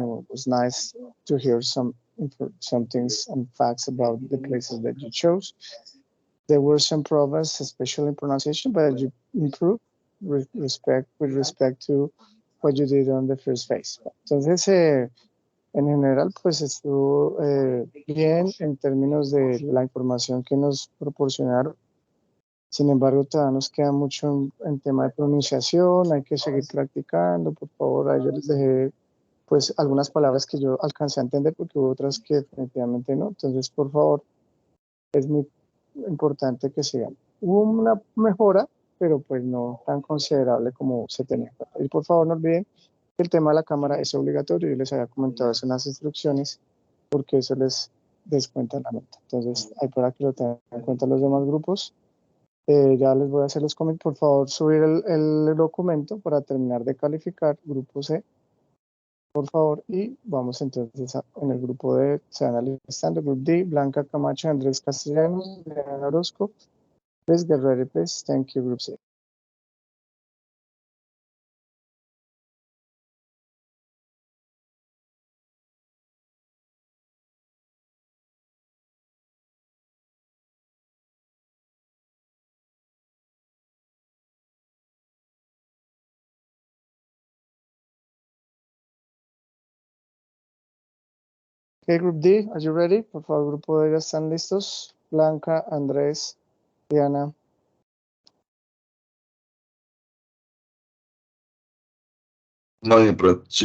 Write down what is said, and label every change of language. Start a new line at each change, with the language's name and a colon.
English: It was nice to hear some things and facts about the places that you chose. There were some problems, especially in pronunciation, but you improved with respect to what you did on the first phase.
Spanish: Entonces, en general, pues estuvo bien en términos de la información que nos proporcionaron. Sin embargo, todavía nos queda mucho en tema de pronunciación, hay que seguir practicando, por favor. Ahí yo les dejé pues algunas palabras que yo alcancé a entender porque hubo otras que definitivamente no. Entonces, por favor, es muy importante que sigan. Hubo una mejora, pero pues no tan considerable como se tenía. Y por favor, no olviden que el tema de la cámara es obligatorio. Yo les había comentado eso en las instrucciones porque eso les descuenta la nota. Entonces, hay para que lo tengan en cuenta los demás grupos. Ya les voy a hacer los comentarios. Por favor, subir el documento para terminar de calificar. Grupo C, por favor. Y vamos entonces en el grupo D, se van alistando. Grupo D, Blanca Camacho, Andrés Castellanos, Diana Orozco.
English: Please get ready, please. Thank you, Group C. Okay, Group D, are you ready?
Spanish: Por favor, Grupo D, ¿ya están listos? Blanca, Andrés, Diana. No hay problema.